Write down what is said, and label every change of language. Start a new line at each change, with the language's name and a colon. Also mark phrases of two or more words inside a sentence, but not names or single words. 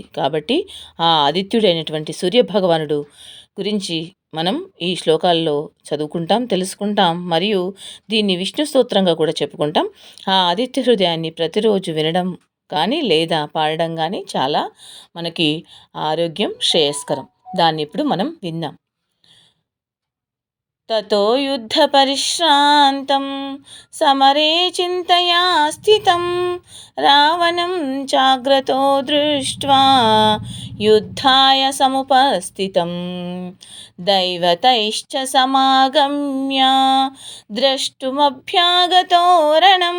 Telugu: కాబట్టి ఆ ఆదిత్యుడైనటువంటి సూర్యభగవానుడు గురించి మనం ఈ శ్లోకాల్లో చదువుకుంటాం, తెలుసుకుంటాం, మరియు దీన్ని విష్ణు స్తోత్రంగా కూడా చెప్పుకుంటాం. ఆ ఆదిత్య హృదయాన్ని ప్రతిరోజు వినడం కానీ లేదా పాడడం కానీ చాలా మనకి ఆరోగ్యం శ్రేయస్కరం. దాన్ని ఇప్పుడు మనం విందాం.
Sanskrit: ततो युद्धपरिश्रान्तं समरे चिन्तया स्थितं रावणं चाग्रतो दृष्ट्वा युद्धाय समुपस्थितं दैवतैश्च समागम्य द्रष्टुमभ्यागतो रणम्